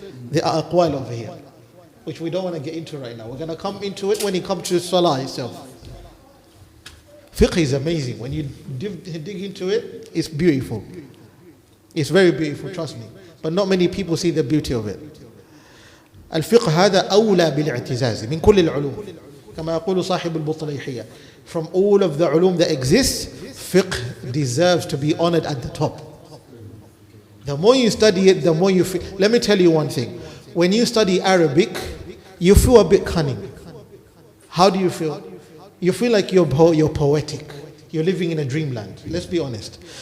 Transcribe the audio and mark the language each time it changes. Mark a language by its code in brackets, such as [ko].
[en] There are aqwal over here, which we don't want to get into right now. We're going to come into it when it comes to salah itself. Fiqh is amazing. When you dig into it, it's beautiful. It's very beautiful, trust me. But not many people see the beauty of it. [ar] الفقه هذا أولى بالاعتزاز من كل العلوم كما يقول صاحب البطليحية. [en] From all of the ulum that exists, fiqh deserves to be honored at the top. The more you study it, the more you feel. Let me tell you one thing. When you study Arabic, you feel a bit cunning. How do you feel? You feel like you're poetic. You're living in a dreamland. Let's be honest.